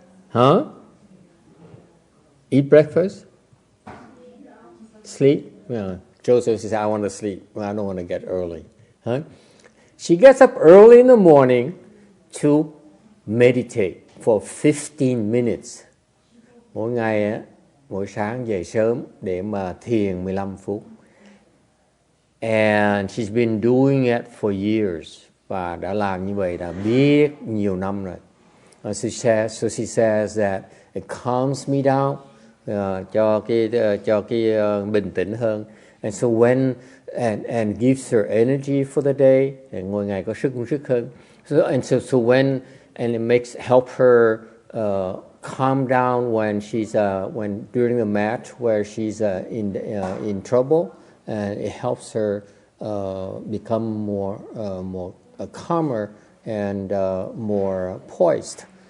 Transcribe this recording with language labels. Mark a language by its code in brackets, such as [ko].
[en] Huh? Eat breakfast? Sleep? Yeah. Joseph says, I want to sleep. Well, I don't want to get early. Huh? She gets up early in the morning to meditate for 15 minutes. [vi] Mỗi ngày, mỗi sáng dậy sớm để mà thiền 15 phút. [en] And she's been doing it for years. [vi] Và đã làm như vậy đã biết nhiều năm rồi. [en] So she says that it calms me down, [vi] cho cái bình tĩnh hơn. [en] And so and gives her energy for the day. [vi] Mỗi ngày có sức hơn. [en] So when it help her calm down when she's when during the match where she's in trouble, and it helps her become more calmer and more poised.